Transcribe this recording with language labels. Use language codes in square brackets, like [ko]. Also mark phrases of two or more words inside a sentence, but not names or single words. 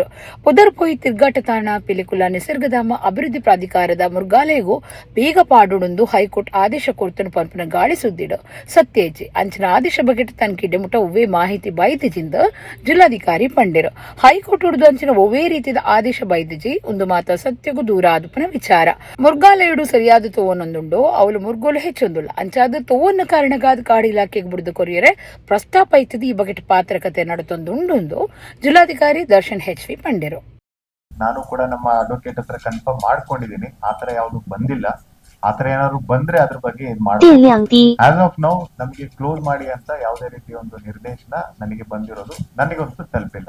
[tcy] ಪುದರ್ಪೋಯಿ ತಿರ್ಗಾಟ ತಾಣ ಪಿಲಿಕುಲ ನಿಸರ್ಗಧಾಮ ಅಭಿವೃದ್ಧಿ ಪ್ರಾಧಿಕಾರದ ಮೃಗಾಲಯಗೂ ಬೇಗ ಪಾಡೊಂದು ಹೈಕೋರ್ಟ್ ಆದೇಶ ಕೊರ್ತನು ಪಂಪನ ಗಾಳಿ ಸುದ್ದಿಡು ಸತ್ಯೇಜಿ ಅಂಚಿನ ಆದೇಶ ಬಗೆಟ್ ತನಕಿಡೆ ಮುಟ ಒವ್ವೇ ಮಾಹಿತಿ ಬೈದಿಜಿಂದ ಜಿಲ್ಲಾಧಿಕಾರಿ ಪಂಡೆರು. ಹೈಕೋರ್ಟ್ ಉಡ್ದು ಅಂಚಿನ ಒವ್ವೇ ರೀತಿಯ ಆದೇಶ ಬೈದಿಜಿ ಒಂದು ಮಾತ ಸತ್ಯಗೂ ದೂರ ಆದುಪನ ವಿಚಾರ. ಮುರ್ಗಾಲಯಡು ಸರಿಯಾದ ತೋವನೊಂದುಂಡು ಅವಳು ಮುರ್ಗೋಲು ಹೆಚ್ಚೊಂದುಲ್ಲ ಅಂಚಾದ ತೋವನ್ನ ಕಾರಣಗಾದ ಕಾಡು ಇಲಾಖೆಗೆ ಬಿಡುದು ಕೊರಿಯರೆ ಪ್ರಸ್ತಾಪ ಐತದ ಈ ಬಗೆಟ್ ಪಾತ್ರಕತೆ ನಡತೊಂದುಂಡು ಜಿಲ್ಲಾಧಿಕಾರಿ ದರ್ಶನ್ HV ಪಂಡೆರು. [kn] ನಾನು ಕೂಡ ನಮ್ಮ ಅಡ್ವೊಕೇಟ್ ಹತ್ರ ಕನ್ಫರ್ಮ್ ಮಾಡ್ಕೊಂಡಿದ್ದೀನಿ. ಆತರ ಯಾವ್ದು ಬಂದಿಲ್ಲ. ಆತರ ಏನಾದ್ರು ಬಂದ್ರೆ ಅದ್ರ ಬಗ್ಗೆ ಇದು ಮಾಡ್ತೀವಿ. [en] as of now [kn] ನಮಗೆ ಕ್ಲೋಸ್ ಮಾಡಿ ಅಂತ ಯಾವುದೇ ರೀತಿಯ ಒಂದು ನಿರ್ದೇಶನ ನನಗೆ ಬಂದಿರೋದು ನನಗಂತೂ ತಲುಪಿಲ್ಲ.